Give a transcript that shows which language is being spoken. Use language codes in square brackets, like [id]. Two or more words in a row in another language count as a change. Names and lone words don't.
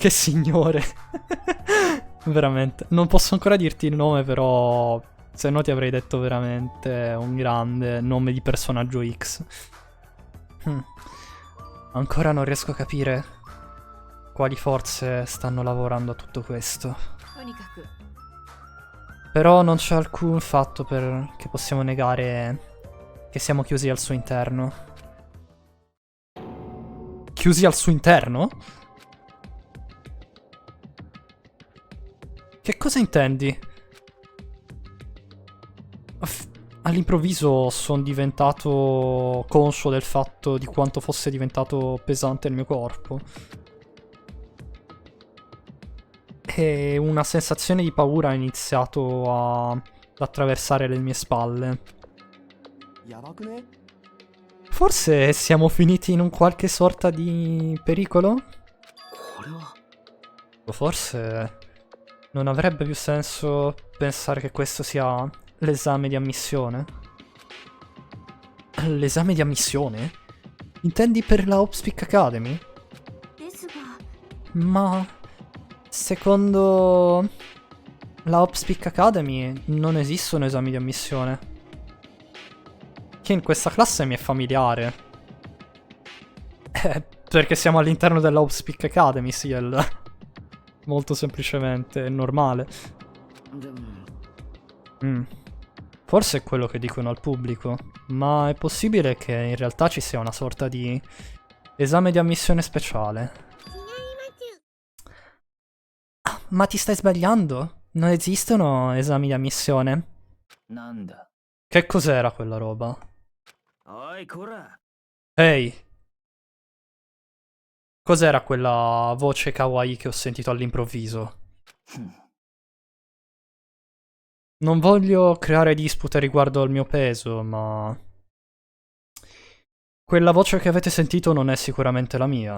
[it] Che signore. Veramente. Non posso ancora dirti il nome, però se no ti avrei detto veramente un grande nome di personaggio X. Ancora non riesco a capire quali forze stanno lavorando a tutto questo. [ja] とにかく [it] Però non c'è alcun fatto che possiamo negare che siamo chiusi al suo interno. Chiusi al suo interno? Che cosa intendi? All'improvviso sono diventato conscio del fatto di quanto fosse diventato pesante il mio corpo. E una sensazione di paura ha iniziato ad attraversare le mie spalle. [ja] やばくね？ [it] Forse siamo finiti in un qualche sorta di pericolo? [ja] これは [it] O forse non avrebbe più senso pensare che questo sia l'esame di ammissione? L'esame di ammissione? Intendi per la Hopspeak Academy? [ja] ですが [it] Ma secondo la Hopspeak Academy non esistono esami di ammissione. Che in questa classe mi è familiare. Perché siamo all'interno della Hopspeak Academy, sì, molto semplicemente, è normale. [ja] でも [it] Forse è quello che dicono al pubblico, ma è possibile che in realtà ci sia una sorta di esame di ammissione speciale. Ah, ma ti stai sbagliando? Non esistono esami di ammissione. [ja] なんだ。 [it] Che cos'era quella roba? [ja] おいこら。 [it] Ehi! Cos'era quella voce kawaii che ho sentito all'improvviso? Non voglio creare dispute riguardo al mio peso, ma... Quella voce che avete sentito non è sicuramente la mia.